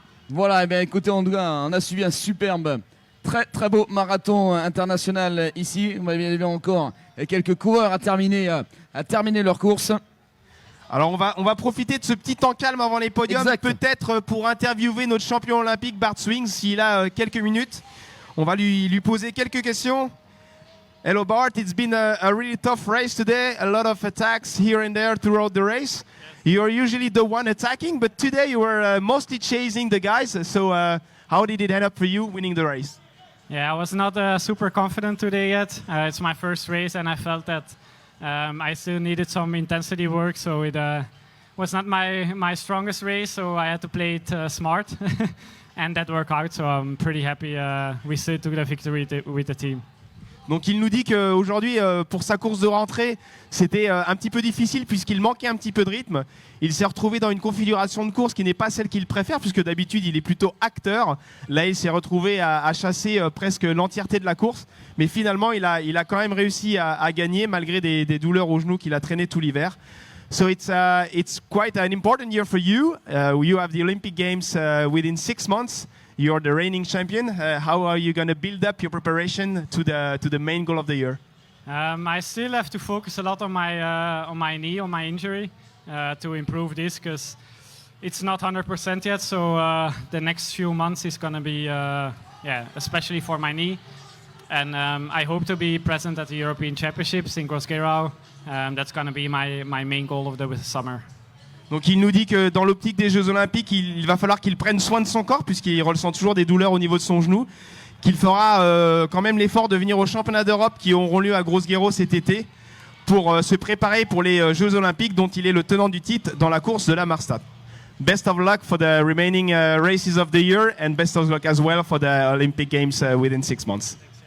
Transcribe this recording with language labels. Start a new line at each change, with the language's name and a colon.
French: Voilà, et bien écoutez, on a suivi un superbe, très très beau marathon international ici. On a bien évidemment encore quelques coureurs à terminer leur course. Alors on va profiter de ce petit temps calme avant les podiums, peut-être pour interviewer notre champion olympique Bart Swings s'il a quelques minutes. On va lui poser quelques questions.
English: Hello Bart, it's been a really tough race today, a lot of attacks here and there throughout the race. You're usually the one attacking, but today you were mostly chasing the guys. So how did it end up for you winning the race? Yeah, I was not super confident today yet. It's my first race and I felt that I still needed some intensity work, so it was not my strongest race, so I had to play it smart and that worked out, so I'm pretty happy we still took the victory with the team.
French: Donc il nous dit qu'aujourd'hui, pour sa course de rentrée, c'était un petit peu difficile puisqu'il manquait un petit peu de rythme. Il s'est retrouvé dans une configuration de course qui n'est pas celle qu'il préfère, puisque d'habitude il est plutôt acteur. Là il s'est retrouvé à chasser presque l'entièreté de la course. Mais finalement il a quand même réussi à gagner malgré des douleurs au genou qu'il a traîné tout l'hiver.
English: So it's quite an important year for you. You have the Olympic Games within 6 months. You're the reigning champion. How are you going to build up your preparation to the main goal of the year? I still have to focus a lot on my knee, on my injury, to improve this because it's not 100% yet. So the next few months is going to be, especially for my knee. And I hope to be present at the European Championships in Gross-Gerau. That's going to be my main goal of the summer.
French: Donc il nous dit que dans l'optique des Jeux Olympiques, il va falloir qu'il prenne soin de son corps puisqu'il ressent toujours des douleurs au niveau de son genou, qu'il fera quand même l'effort de venir aux championnats d'Europe qui auront lieu à Gross-Gerau cet été pour se préparer pour les Jeux Olympiques dont il est le tenant du titre dans la course de la Marstadt.
English: Best of luck for the remaining races of the year and best of luck as well for the Olympic Games within 6 months.